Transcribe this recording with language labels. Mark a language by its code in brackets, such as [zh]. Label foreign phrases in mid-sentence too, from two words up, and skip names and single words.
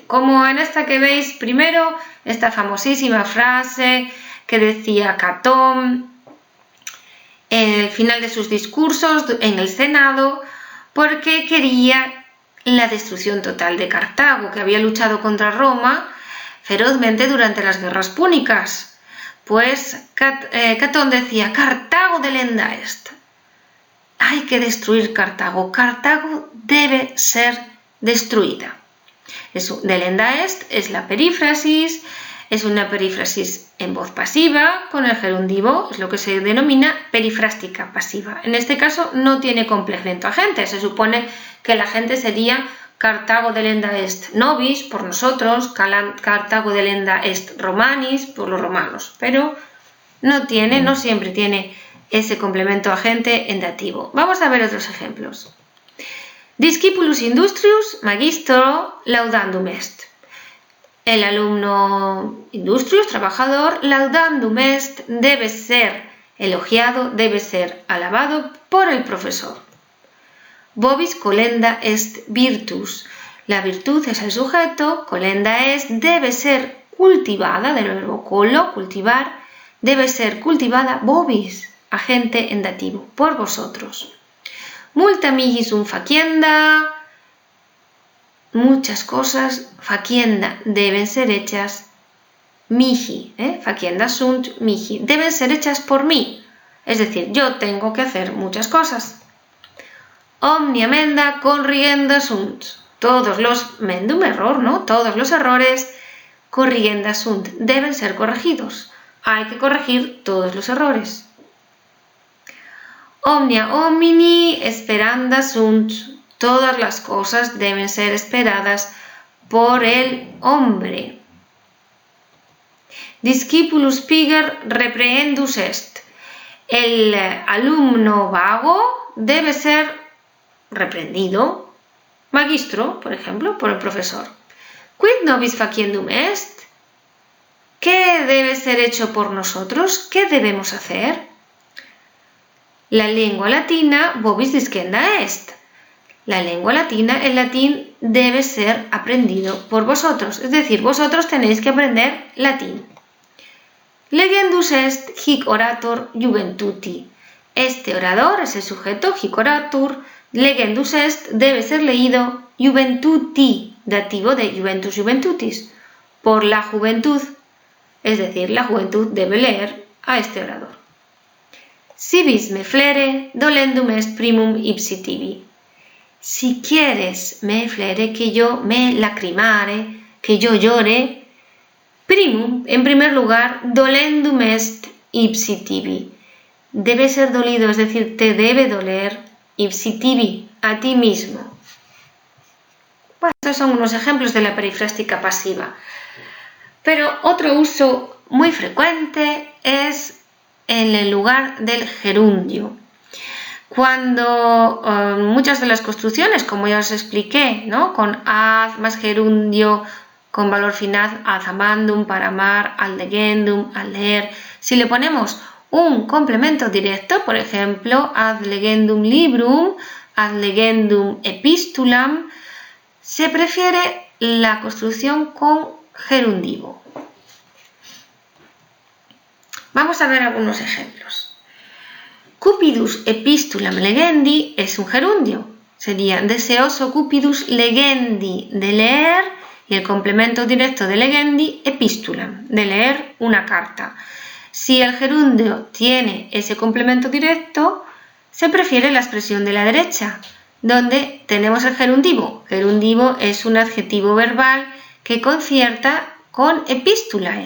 [es] Como en esta que veis primero, esta famosísima frase que decía Catón en el final de sus discursos en el Senado, porque quería la destrucción total de Cartago, que había luchado contra Roma ferozmente durante las guerras púnicas. Pues Catón decía, [la] Cartago delenda est. [es] hay que destruir Cartago. Cartago debe ser destruida. [la] Delenda est [es] es la perífrasis, es una perífrasis en voz pasiva con el gerundivo, es lo que se denomina perifrástica pasiva. En este caso no tiene complemento agente, se supone que el agente sería [la] Cartago delenda est nobis, [es] por nosotros, [la] Cartago delenda est romanis, [es] por los romanos, pero no siempre tiene ese complemento agente en dativo. Vamos a ver otros ejemplos. [la] Discipulus industrius magistro laudandum est. [es] El alumno industrius, trabajador, [la] laudandum est, [es] debe ser elogiado, debe ser alabado por el profesor. [la] Vobis colenda est virtus. [es] La virtud es el sujeto, [la] colenda est, [es] debe ser cultivada, del verbo colo, cultivar, debe ser cultivada vobis, agente en dativo, por vosotros. [la] Multa mihi sunt facienda, [es] muchas cosas, facienda, deben ser hechas mihi, [la] facienda sunt mihi, [es] deben ser hechas por mí, es decir, yo tengo que hacer muchas cosas. [la] Omnia menda corrienda sunt, [es] todos los mendum error, ¿no? Todos los errores [la] corrienda sunt, [es] deben ser corregidos, hay que corregir todos los errores. [la] Omnia homini esperanda sunt, [es] todas las cosas deben ser esperadas por el hombre. [la] Discipulus piger reprehendus est, [es] el alumno vago debe ser reprendido, magistro, por ejemplo, por el profesor. [la] Quid nobis faciendum est, [es] ¿qué debe ser hecho por nosotros? ¿Qué debemos hacer? La lengua latina [la] vobis discenda est. [es] La lengua latina, el latín, debe ser aprendido por vosotros. Es decir, vosotros tenéis que aprender latín. [la] Legendus est hic orator juventuti. [es] Este orador es el sujeto, [la] hic oratur. Legendus est [es] debe ser leído juventuti, dativo de [la] juventus juventutis, [es] por la juventud. Es decir, la juventud debe leer a este orador. [la] Si vis me flere, dolendum est primum ipsi tibi. [es] Si quieres [la] me flere, [es] que yo me lacrimare, que yo llore, primum, en primer lugar, [la] dolendum est ipsi tibi. [es] Debe ser dolido, es decir, te debe doler, [la] ipsi tibi, [es] a ti mismo. Bueno, estos son unos ejemplos de la perifrástica pasiva. Pero otro uso muy frecuente es en el lugar del gerundio. Cuando muchas de las construcciones, como ya os expliqué, ¿no? Con ad más gerundio con valor final, [la] ad amandum, [es] para amar, [la] ad legendum, [es] al leer, si le ponemos un complemento directo, por ejemplo, [la] ad legendum librum, ad legendum epistulam, [es] se prefiere la construcción con gerundivo. Vamos a ver algunos ejemplos. [la] Cupidus epistulam legendi [es] es un gerundio. Sería deseoso [la] cupidus legendi, [es] de leer, y el complemento directo de [la] legendi, epistulam, [es] de leer una carta. Si el gerundio tiene ese complemento directo, se prefiere la expresión de la derecha, donde tenemos el gerundivo. Gerundivo es un adjetivo verbal que concierta con epistulae.